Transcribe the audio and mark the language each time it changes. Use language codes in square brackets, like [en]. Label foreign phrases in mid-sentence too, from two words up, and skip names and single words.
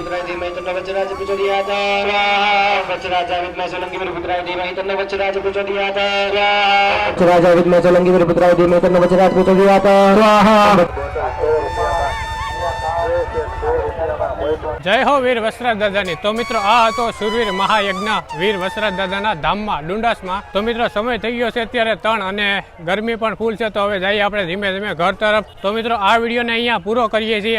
[sa] धीमहि तन्नो वज्रराज प्रचोदयात् वज्रराज विद्महे सोलंकी वीरभद्राय धीमहि तन्नो वज्रराज प्रचोदयात् वज्रराज विद्महे सोलंकी वीरभद्राय धीमहि तन्नो वज्रराज प्रचोदयात् [gu] જય હો વીર વસરાજ દાદાની. તો મિત્રો આ હતો શુરવીર મહાયજ્ઞ વીર વસરાજ દાદાના ધામમાં ડુંડાસમાં. તો મિત્રો સમય થઈ ગયો છે અત્યારે 3 અને ગરમી પણ ફૂલ છે. તો હવે જઈએ આપણે ધીમે ધીમે ઘર તરફ. તો મિત્રો આ વિડીયોને અહીંયા પૂરો કરીએ છીએ.